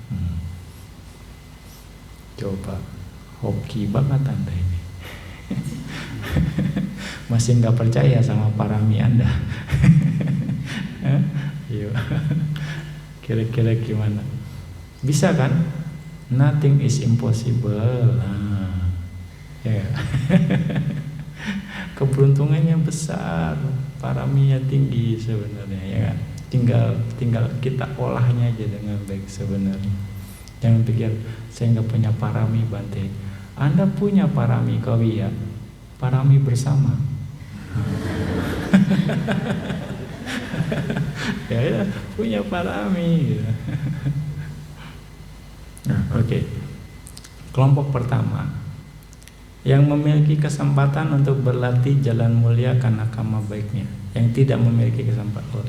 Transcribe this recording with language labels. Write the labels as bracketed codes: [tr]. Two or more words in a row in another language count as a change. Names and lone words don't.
[id] Coba, hoki banget Anda ini. Masih enggak percaya sama parami Anda. Yuk. Kira-kira gimana? Bisa kan? [en] Nothing is impossible. [id] Ya. Keberuntungannya besar, paraminya tinggi sebenarnya, ya kan? Tinggal kita olahnya aja dengan baik sebenarnya. Jangan pikir saya nggak punya parami, Bante. Anda punya parami kawiya, parami bersama. Ya, punya parami. Nah, oke. Kelompok pertama yang memiliki kesempatan untuk berlatih jalan mulia karena karma baiknya, yang tidak memiliki kesempatan.